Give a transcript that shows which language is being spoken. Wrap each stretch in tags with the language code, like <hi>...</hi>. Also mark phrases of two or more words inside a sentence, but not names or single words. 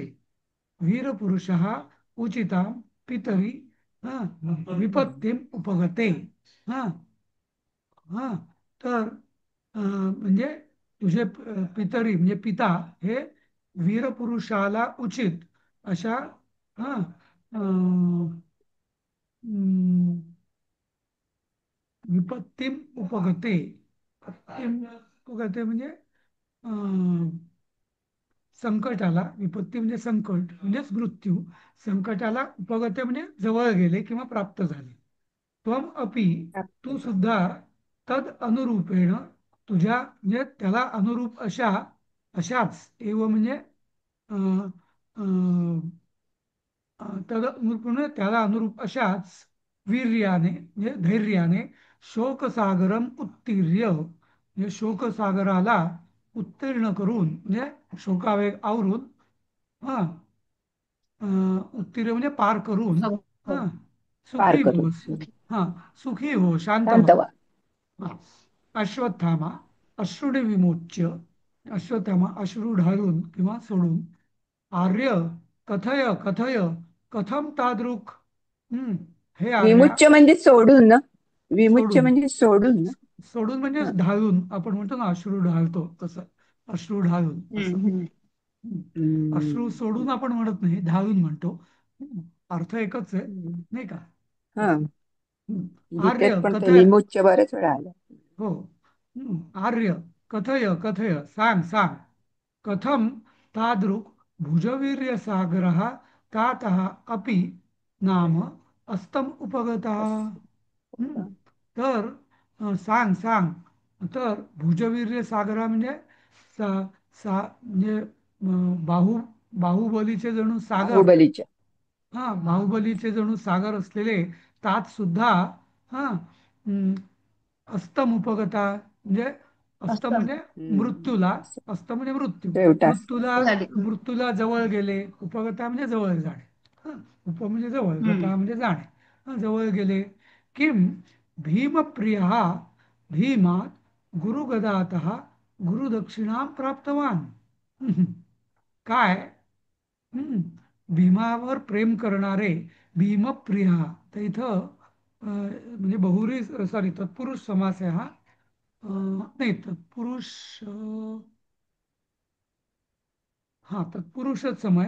<sa>वीर पुरुष उचिता पितरी हा विपत्तीम उपगते.</sa> <mr>हा हा तर म्हणजे तुझे पितरी म्हणजे पिता हे वीरपुरुषाला उचित अशा हा अं,</mr> <sa>विपत्तीम उपगते. विपत्तीम उपगते</sa> <mr>म्हणजे अं, संकटाला, विपत्ती म्हणजे संकट म्हणजेच मृत्यू. संकटाला उपगते म्हणजे जवळ गेले किंवा प्राप्त झाले.</mr> <sa>त्वम अपि,</sa> <mr>तू सुद्धा,</mr> <sa>तद अनुरूपेण,</sa> <mr>तुझ्या म्हणजे त्याला अनुरूप अशा, अशाच एव म्हणजे अं, अं,</mr> <sa>तद अनुरूप</sa> <mr>म्हणजे त्याला अनुरूप अशाच वीर्याने म्हणजे धैर्याने</mr> <sa>शोकसागरम उत्तीर्य,</sa> <mr>म्हणजे शोकसागराला उत्तीर्ण करून म्हणजे शोकावेग आवरून, हा उत्तीर्ण म्हणजे पार करून, हो हा हो. पार सुखी करून. होस. हा सुखी हो, शांत शांत व्हा. व्हा. हा.</mr> <sa>अश्वत्थामा अश्रुने विमोच्य.</sa> <mr>अश्वत्थामा अश्रू ढाळून किंवा सोडून.</mr> <sa>आर्य कथय, कथय कथम तादृक. हम्म.</sa> <mr>हे आर्या, विमुच्य म्हणजे सोडून ना. विमुच्य सोडून, म्हणजे सोडून ना. सोडून म्हणजे हा. ढाळून, आपण म्हणतो ना अश्रू ढाळतो तसं. अश्रू ढाळून असं. हम्म. हम्म. हम्म. अश्रू हम्म. सोडून आपण म्हणत नाही, ढाळून म्हणतो. अर्थ एकच आहे, हम्म. नाही का. हा. असं. हम्म. गीतेत आर्य पण ते कथय, विमुच्य बरेच वेळा आलं. हो.</mr> <sa>आर्य कथय, कथय</sa> <mr>सांग, सांग.</mr> <sa>कथम तादृक् भुजवीर्यसागरः तातः अपि नाम अस्तम उपगतः.</sa> <mr>असं. हं. तर सांग, सांग. तर</mr> <sa>भुजवीर्य सागरा</sa> <mr>म्हणजे म्हणजे बाहुबलीचे जणू सागर. बाहुबलीच्या. हा, बाहुबलीचे जणू सागर असलेले तात सुद्धा हा</mr> <sa>अस्तम उपगता</sa> <mr>म्हणजे अस्तम अस्तम. म्हणजे मृत्यूला. असं. अस्त म्हणजे मृत्यू. शेवटास. मृत्यूला झाली. मृत्यूला जवळ गेले. उपगता म्हणजे जवळ जाणे. हा, उप म्हणजे जवळ, हम्म. गता म्हणजे जाणे. हा, जवळ गेले.</mr> <sa>किम भीमप्रिय भीमात गुरुगदात गुरुदक्षिणा प्राप्तवान.</sa> <mr>काय? हम्म. भीमावर प्रेम करणारे भीमप्रिय. तर इथं म्हणजे बहुरी सॉरी तत्पुरुष समास आहे हा. नाही, तत्पुरुष हा तत्पुरुषच समय.</mr>